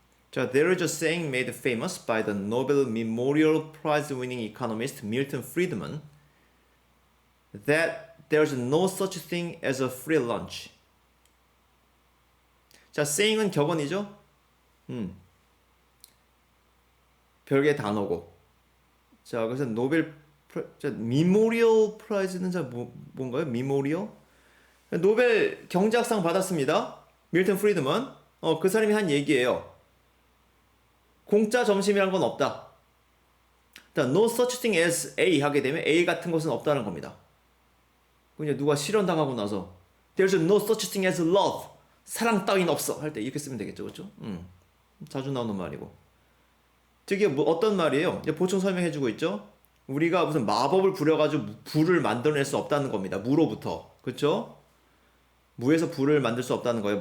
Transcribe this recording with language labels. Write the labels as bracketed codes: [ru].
[ko] 자, [en] there is a saying made famous by the Nobel Memorial Prize winning economist Milton Friedman that there's no such thing as a free lunch. [ko] 자, saying은 격언이죠? 별개의 단어고. 자, 그래서 미모리얼 프라이즈는 뭔가요? 미모리얼? 노벨 경제학상 받았습니다. 밀턴 프리드먼. 그 사람이 한 얘기예요. 공짜 점심이란 건 없다. [en] No such thing as A [ko] 하게 되면 A 같은 것은 없다는 겁니다. 그냥 누가 실현당하고 나서 [en] There's no such thing as love. [ko] 사랑 따윈 없어 할 때 이렇게 쓰면 되겠죠, 그렇죠? 자주 나오는 말이고. 저게 뭐 어떤 말이에요? 보충 설명해주고 있죠. 우리가 무슨 마법을 부려가지고 불을 만들어낼 수 없다는 겁니다. 무로부터, 그렇죠? 무에서 불을 만들 수 없다는 거예요.